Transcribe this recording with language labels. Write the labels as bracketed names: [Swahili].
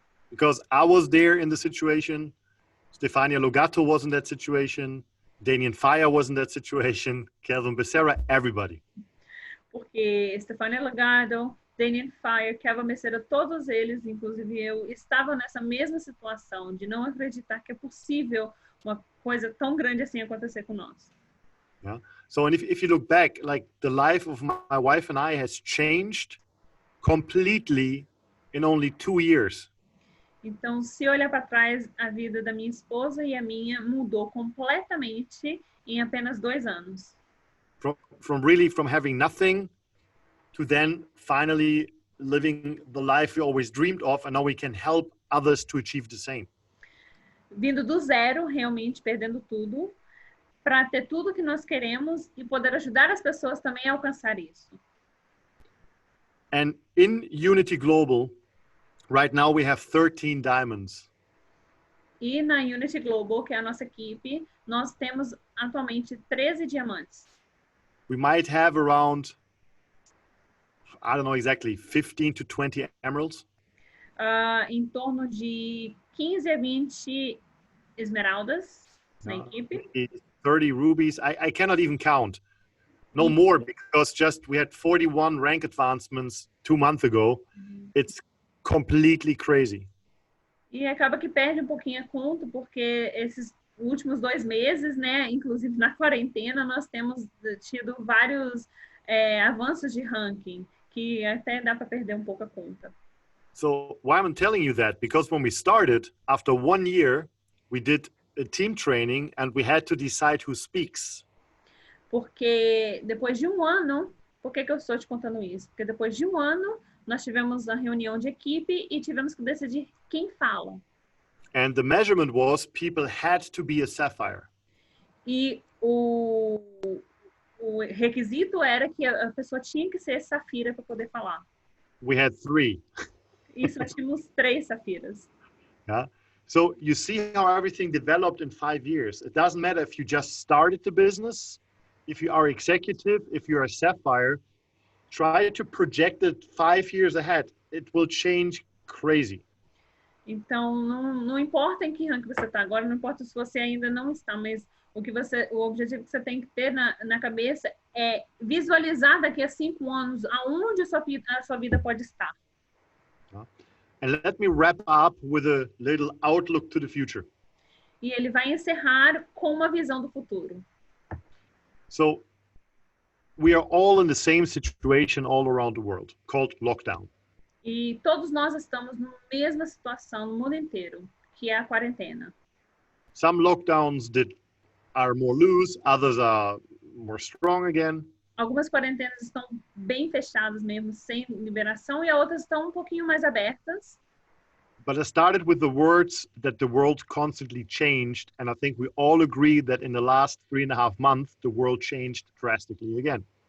[English] Because I was there in the situation, Stefania Logato was in that situation, Daniel Fire was in that situation, Kelvin Becerra, everybody. [Portuguese] Porque Stefania Legado, Daniel Fire, Kevin Becerra, todos eles, inclusive eu, estavam nessa mesma situação de não acreditar que é possível uma coisa tão grande assim acontecer com nós. [English] Yeah. So, and if you look back, like the life of my wife and I has changed completely in only 2 years. [Portuguese] Então, se olhar para trás, a vida da minha esposa e a minha mudou completamente em apenas 2 anos. [English] From having nothing to then finally living the life we always dreamed of, and now we can help others to achieve the same. [Portuguese] Vindo do zero, realmente perdendo tudo, para ter tudo que nós queremos e poder ajudar as pessoas também a alcançar isso. [English] And in Unity Global, right now we have 13 diamonds. [Portuguese] E na Unity Global, que é a nossa equipe, nós temos atualmente 13 diamantes. [English] We might have around, I don't know exactly, 15 to 20 emeralds. [Portuguese] Em torno de 15 a 20 esmeraldas na equipe. [English] 30 rubies. I cannot even count. No more, because just we had 41 rank advancements 2 months ago. It's completely crazy. [Portuguese] E acaba que perde um pouquinho a conta, porque esses últimos 2 meses, né, inclusive na quarentena, nós temos tido vários avanços de ranking, que até dá para perder um pouco a conta. [English] So why I'm telling you that? Because when we started, after 1 year, we did a team training and we had to decide who speaks. [Portuguese] Porque depois de 1 ano, por que eu estou te contando isso? Porque depois de 1 ano, nós tivemos a reunião de equipe e tivemos que decidir quem fala. [English] And the measurement was people had to be a sapphire. [Portuguese] E o requisito era que a pessoa tinha que ser safira para poder falar. [English] We had 3. [Portuguese] E nós tínhamos 3 safiras. [English] Yeah. So you see how everything developed in 5 years. It doesn't matter if you just started the business, if you are executive, if you're a sapphire, try to project it 5 years ahead. It will change crazy. [Portuguese] Então, não importa em que ranking você está agora, não importa se você ainda não está, mas o objetivo que você tem que ter na cabeça é visualizar daqui a 5 anos aonde a sua vida pode estar. [English] And let me wrap up with a little outlook to the future. [Portuguese] E ele vai encerrar com uma visão do futuro. [English] So we are all in the same situation all around the world, called lockdown. [Portuguese] E todos nós estamos na mesma situação no mundo inteiro, que é a quarentena. [English] Some lockdowns are more loose, others are more strong again. [Portuguese] Algumas quarentenas estão bem fechadas mesmo, sem liberação, e outras estão um pouquinho mais abertas. [English] But I started with the words that the world constantly changed, and I think we all agree that in the last 3.5 months, the world changed drastically again.